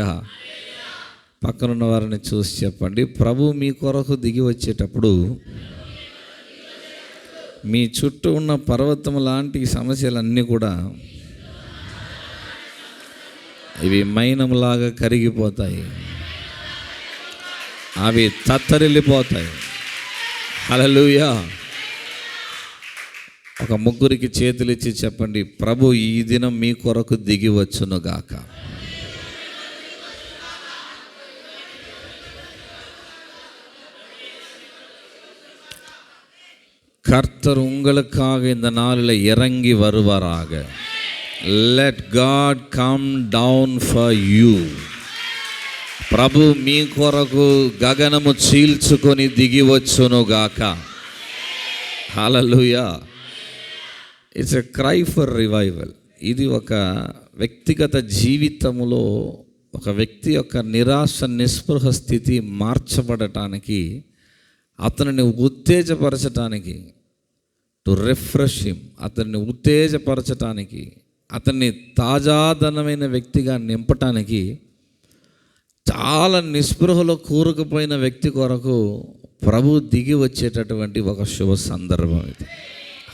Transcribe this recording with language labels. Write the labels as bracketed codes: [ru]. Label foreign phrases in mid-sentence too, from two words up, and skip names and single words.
[te] పక్కనున్న వారిని చూసి చెప్పండి, ప్రభు మీ కొరకు దిగి వచ్చేటప్పుడు మీ చుట్టూ ఉన్న పర్వతం లాంటి సమస్యలన్నీ కూడా ఇవి మైనంలాగా కరిగిపోతాయి, అవి తత్తరిల్లిపోతాయి. హల్లెలూయా. ఒక ముగ్గురికి చేతులు ఇచ్చి చెప్పండి, ప్రభు ఈ దినం మీ కొరకు దిగి వచ్చునుగాక. [ta] கர்த்தர் உங்களுக்காக இந்த நாளில் இறங்கி வருவாராக. [en] Let God come down for you. [te] ప్రభు మీ కొరకు గగనము చీల్చుకొని దిగి వచ్చునుగాక. [en] హల్లెలూయా. It's a cry for revival. [te] ఇది ఒక వ్యక్తిగత జీవితంలో ఒక వ్యక్తి యొక్క నిరాశ నిస్పృహ స్థితి మార్చబడటానికి, అతనిని ఉత్తేజపరచటానికి, [en] to refresh him, [te] అతన్ని ఉత్తేజపరచటానికి, అతన్ని తాజాదనమైన వ్యక్తిగా నింపటానికి, చాలా నిస్పృహలో కూరుకుపోయిన వ్యక్తి కొరకు ప్రభు దిగి వచ్చేటటువంటి ఒక శుభ సందర్భం ఇది.